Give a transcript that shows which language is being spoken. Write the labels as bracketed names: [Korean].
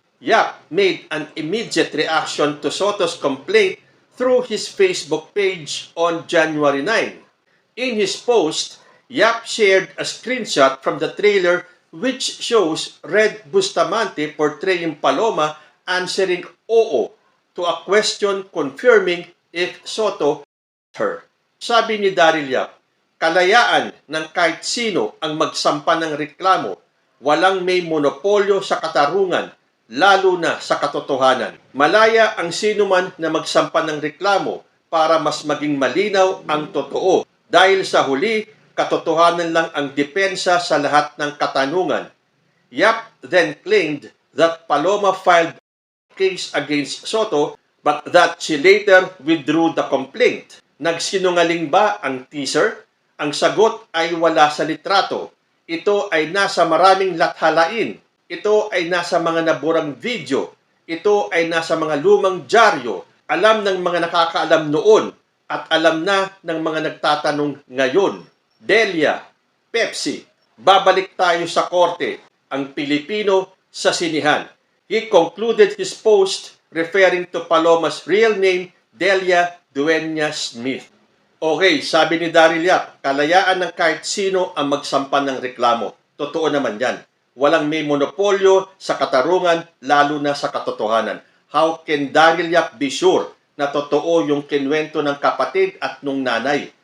[English] Yap made an immediate reaction to Soto's complaint through his Facebook page on January 9. In his post, Yap shared a screenshot from the trailer which shows Red Bustamante portraying Paloma answering oo to a question confirming if Soto her. [Filipino] Sabi ni Daryl Yap, kalayaan ng kahit sino ang magsampa ng reklamo. Walang may monopolyo sa katarungan, lalo na sa katotohanan. Malaya ang sino man na magsampa ng reklamo para mas maging malinaw ang totoo. Dahil sa huli, katotohanan lang ang depensa sa lahat ng katanungan. [English] Yap then claimed that Paloma filed a case against Soto but that she later withdrew the complaint. [Filipino] Nagsinungaling ba ang teaser? Ang sagot ay wala sa litrato. Ito ay nasa maraming lathalain. Ito ay nasa mga naburang video. Ito ay nasa mga lumang dyaryo. Alam ng mga nakakaalam noon at alam na ng mga nagtatanong ngayon. Delia, Pepsi, babalik tayo sa korte, ang Pilipino sa sinihan. [English] He concluded his post referring to Paloma's real name, Delia Dueña Smith. [Filipino] Okay, sabi ni Daryl Yap, kalayaan ng kahit sino ang magsampa ng reklamo. Totoo naman yan. Walang may monopolyo sa katarungan, lalo na sa katotohanan. [English] How can Daryl Yap be sure [Filipino] na totoo yung kinwento ng kapatid at nung nanay?